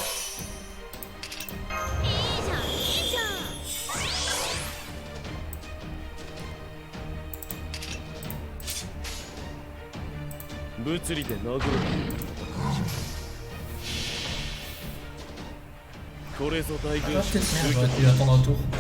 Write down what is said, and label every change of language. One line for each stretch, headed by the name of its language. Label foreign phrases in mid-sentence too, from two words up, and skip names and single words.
Japanese: いいじゃんいいじゃん。物理で殴る。これぞ大 Ah, 軍
French: peut-être bien, j'aurais dû attendre un tour.